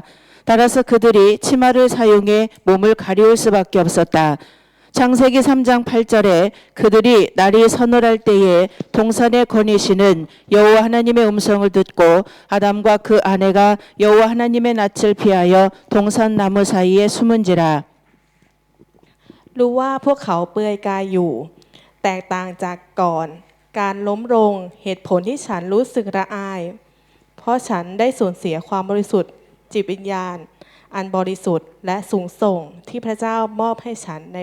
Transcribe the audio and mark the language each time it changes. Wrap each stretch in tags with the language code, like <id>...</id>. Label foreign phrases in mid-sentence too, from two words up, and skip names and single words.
<ko>따라서 그들이 치마를 사용해 몸을 가리울 수밖에 없었다. 창세기 3장 8절에 그들이 날이 서늘할 때에 동산에 거니시는 여호와 하나님의 음성을 듣고 아담과 그 아내가 여호와 하나님의 낯을 피하여 동산 나무 사이에 숨은지라.</ko> <th>รู้ว่าพวกเขาเปลือยกายอยู่ แตกต่างจากก่อน การล้มลงเหตุผลที่ฉันรู้สึกละอาย เพราะฉันได้สู ญเสียความบริสุทธิ์จิตวิญญาณ อันบริสุทธิ์และสูงส่งที่พระเจ้ามอบให้ฉันใน</th>